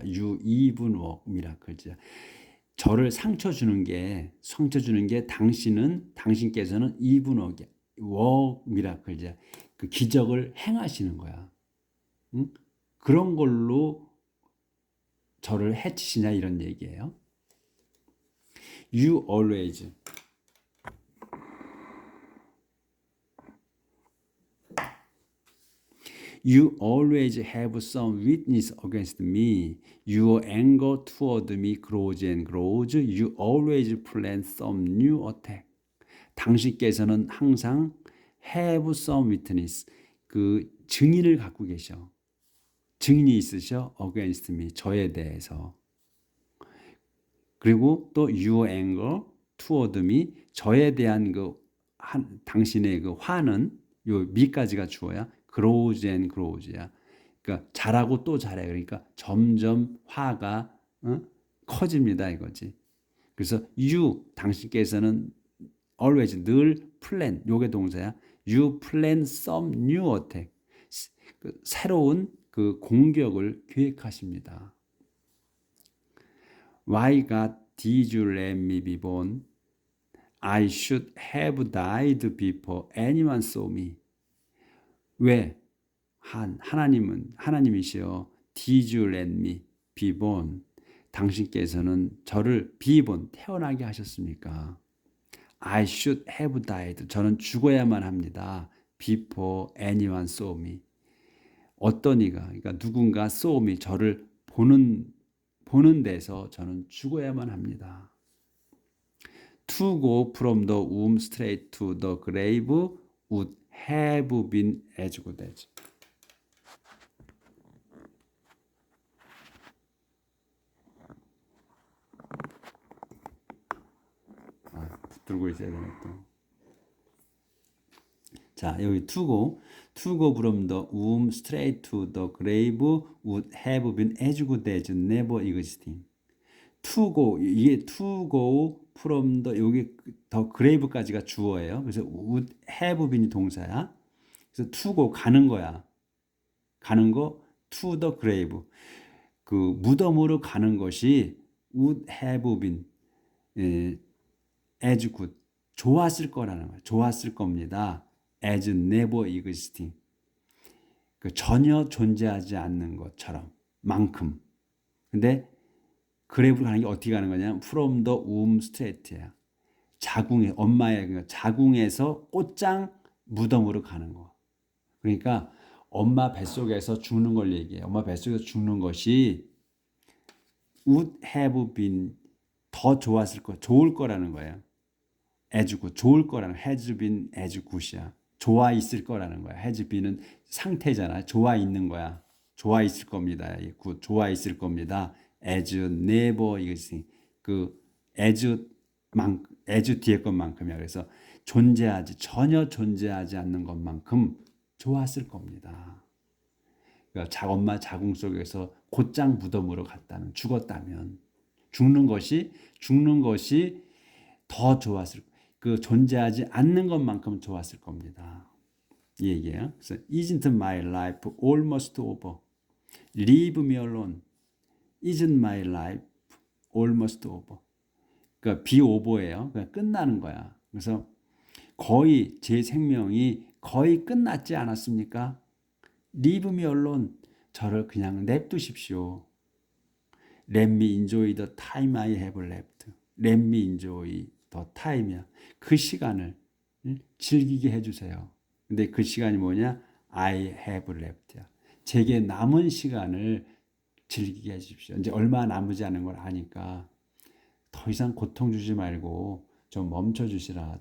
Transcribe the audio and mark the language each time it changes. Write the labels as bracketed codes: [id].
[en] You even work miracles. [ko] 저를 상처 주는 게 당신께서는 [en] even work miracles. [ko] 그 기적을 행하시는 거야. 응? 그런 걸로 저를 해치시냐 이런 얘기예요. [en] You always You always have some witness against me. Your anger toward me grows and grows. You always plan some new attack. [ko] 당신께서는 항상 [en] have some witness. [ko] 그 증인을 갖고 계셔. 증인이 있으셔. [en] against me. [ko] 저에 대해서. 그리고 또 [en] your anger toward me. [ko] 저에 대한 당신의 그 화는 요 미까지가 주어야. [en] grows and grows야. [ko] 그러니까 자라고 또 자라요. 그러니까 점점 화가 커집니다 이거지. 그래서 you 당신께서는 always 늘 plan 요게 동사야. [en] You plan some new attack. [ko] 새로운 그 공격을 계획하십니다. [en] Why God did you let me be born? I should have died before anyone saw me. [ko] 왜? 하나님이시여, [en] did you let me be born? [ko] 당신께서는 저를 [en] be born, [ko] 태어나게 하셨습니까? [en] I should have died. [ko] 저는 죽어야만 합니다. [en] Before anyone saw me. [ko] 어떤 이가, 그러니까 누군가 [en] saw me, [ko] 저를 보는 데서 저는 죽어야만 합니다. [en] To go from the womb straight to the grave would have been as good as. [ko] 붙들고 있어야 되네 또. 자, 여기 [en] to go from the womb straight to the grave would have been as good as never existing. to go, 이게 to go from the, 여기 더 grave까지가 주어예요. [ko] 그래서 would have been이 동사야. 그래서 to go, 가는 거야. 가는 거 [en] to the grave. [ko] 그 무덤으로 가는 것이 [en] would have been as good, [ko] 좋았을 거라는 거예요. 좋았을 겁니다. [en] as never existing. [ko] 그 전혀 존재하지 않는 것처럼 만큼. 근데 그래브로 가는 게 어떻게 가는 거냐면 [en] from the womb straight [ko] 야. 자궁에, 엄마의 자궁에서 꽃장 무덤으로 가는 거. 그러니까 엄마 뱃속에서 죽는 걸 얘기해요. 엄마 뱃속에서 죽는 것이 [en] would have been, [ko] 더 좋았을 거, 좋을 거라는 거예요. [en] as good, [ko] 좋을 거라는, [en] has been as good이야. [ko] 좋아 있을 거라는 거야. has been은 상태잖아. 좋아 있는 거야. 좋아 있을 겁니다. good, 좋아 있을 겁니다. [en] as never existing. [ko] 그 as 뒤에 것만큼이야. 그래서 전혀 존재하지 않는 것만큼 좋았을 겁니다. 그러니까 엄마 자궁 속에서 곧장 무덤으로 갔다면, 죽었다면, 죽는 것이 더 좋았을, 그 존재하지 않는 것만큼 좋았을 겁니다. 이 얘기예요. 그래서 [en] isn't my life almost over? Leave me alone. Isn't my life almost over? [ko] 그러니까 [en] be over [ko] 예요. 그러니까 끝나는 거야. 그래서 거의 제 생명이 거의 끝났지 않았습니까? [en] Leave me alone. [ko] 저를 그냥 냅두십시오. [en] Let me enjoy the time I have left. Let me enjoy the time이야. [ko] 그 시간을 즐기게 해주세요. 근데 그 시간이 뭐냐? [en] I have left [ko] 야. 제게 남은 시간을 즐기게 해주십시오. 이제 얼마 남지 않은 걸 아니까 더 이상 고통 주지 말고 좀 멈춰 주시라.